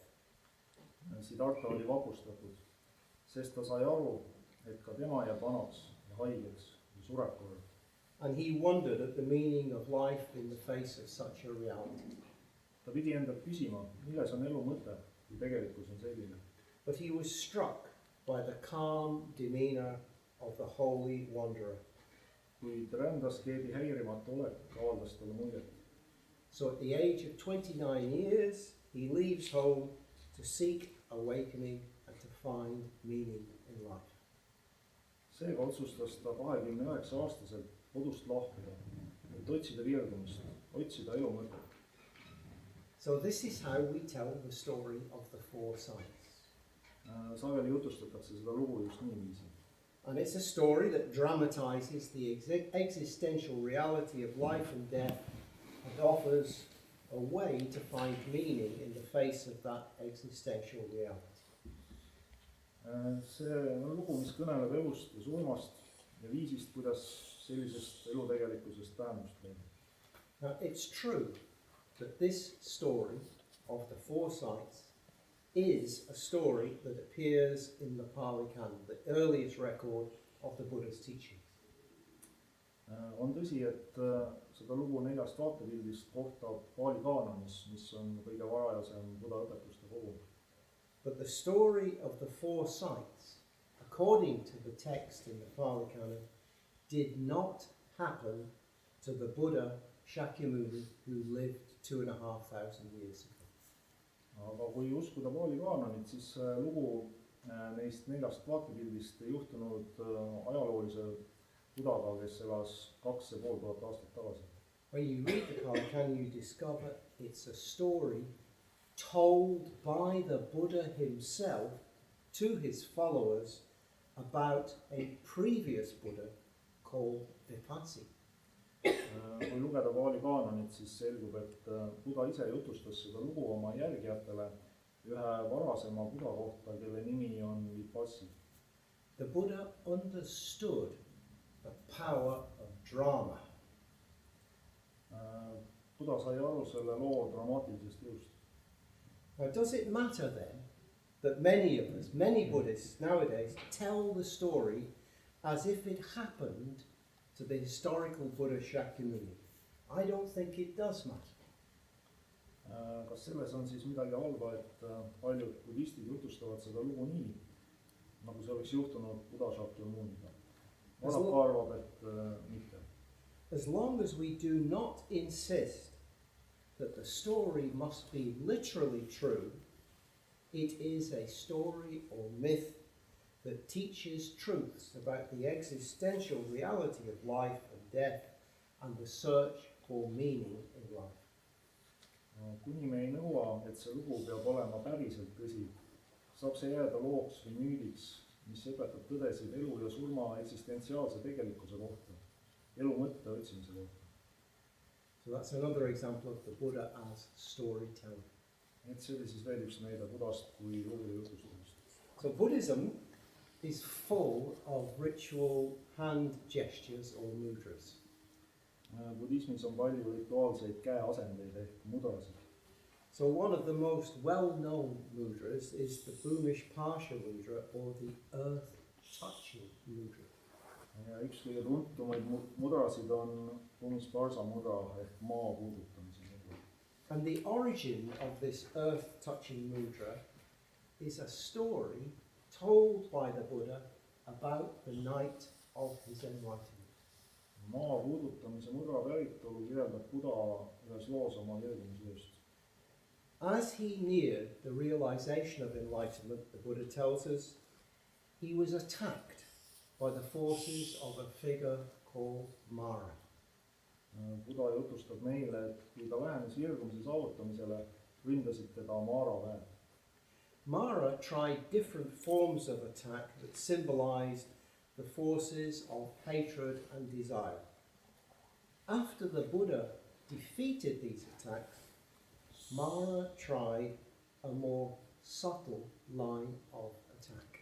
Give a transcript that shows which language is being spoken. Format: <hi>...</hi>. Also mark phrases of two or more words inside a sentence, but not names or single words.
<et>Siddhartha oli vapustatud, sest ta sai aru, et ka tema jääb vanaks ja haigeks ja sureb kord.</et> <en>And he wondered at the meaning of life in the face of such a reality.</en> <et>Ta pidi endalt küsima, milles on elu mõte, kui tegelikkus on selline.</et> <en>But he was struck by the calm demeanor of the holy wanderer.</en> <et>Kuid rändlaskeebi häirimatu olek avaldas talle muljet.</et> <en>So at the age of 29 years, he leaves home to seek awakening and to find meaning in life.</en> <et>Seega otsustas ta 29-aastaselt kodust lahkuda, et otsida virdumist, otsida elu mõtet.</et> <en>So this is how we tell the story of the 4 sights.</en> <et>Sageli jutustatakse seda lugu just niiviisi.</et> <en>And it's a story that dramatizes the existential reality of life and death and offers a way to find meaning in the face of that existential reality.</en> <et>See on lugu, mis kõneleb elust ja surmast ja viisist, kuidas sellisest elutegelikkusest tähendust leida.</et> <en>Now it's true that this story of the 4 sights is a story that appears in the Pali Canon, the earliest record of the Buddha's teachings.</en> <et>On tõsi, et seda lugu 4 vaatepildist kohtab Pali kaanonis, mis on kõige varajasem Buddha õpetuste kogum.</et> <en>But the story of the 4 sights, according to the text in the Pali Canon, did not happen to the Buddha Shakyamuni who lived 2,500 years ago.</en> <et>Aga kui uskuda Pali kaanonit, siis lugu neist 4 vaatepildist ei juhtunud ajaloolise Buddhaga, kes elas 2,500 aastat tagasi.</et> <en>When you read the Pali Canon, you discover it's a story told by the Buddha himself to his followers about a previous Buddha called Vesaki.</en> <et>Kui lugeda Pali kaanonit, siis selgub, et Buddha ise jutustas seda lugu oma järgijatele ühe varasema Buddha kohta, kelle nimi on Vesaki.</et> <en>The Buddha understood the power of drama.</en> <et>Buddha sai aru selle loo dramaatilisest jõust.</et> <en>Now, does it matter then that many of us, many Buddhists nowadays, tell the story as if it happened to the historical Buddha Shakyamuni? I don't think it does matter.</en> <et>Kas selles on siis midagi halba, et paljud budistid jutustavad seda lugu nii, nagu see oleks juhtunud Buddha Shakyamuniga? Vanaka arvab, et mitte.</et> <en>As long as we do not insist that the story must be literally true, it is a story or myth that teaches truths about the existential reality of life and death and the search for meaning in life.</en> <et>Kuni me ei nõua, et see lugu peab olema päriselt tõsi, saab see jääda looks või müüdiks, mis õpetab tõdesid elu ja surma eksistentsiaalse tegelikkuse kohta, elu mõtte otsimise kohta.</et> <en>So that's another example of the Buddha as storyteller.</en> <et>Et see oli siis veel üks näide Buddhast kui lugude jutustamist.</et> <en>So Buddhism is full of ritual hand gestures or mudras.</en> <et>Budismis on palju rituaalseid käeasendeid ehk mudrasid.</et> <en>So one of the most well-known mudras is the Bhumish Parsha mudra or the earth-touching mudra.</en> <et>Ja üks kõige tuntumaid mudrasid on Bhumisparsa mudra ehk maa puudutamise mudra.</et> <en>And the origin of this earth-touching mudra is a story told by the Buddha about the night of his enlightenment.</en> <et>Maa puudutamise mudra päritolu kirjeldab Buddha ühes loos oma jõudumisjõust.</et> <en>As he neared the realization of enlightenment, the Buddha tells us, he was attacked by the forces of a figure called Mara.</en> <et>Buda jutustab meile, et kui ta lähenes irgumise saavutamisele, ründasid teda Mara väed.</et> <en>Mara tried different forms of attack that symbolized the forces of hatred and desire. After the Buddha defeated these attacks, Mara tried a more subtle line of attack.</en>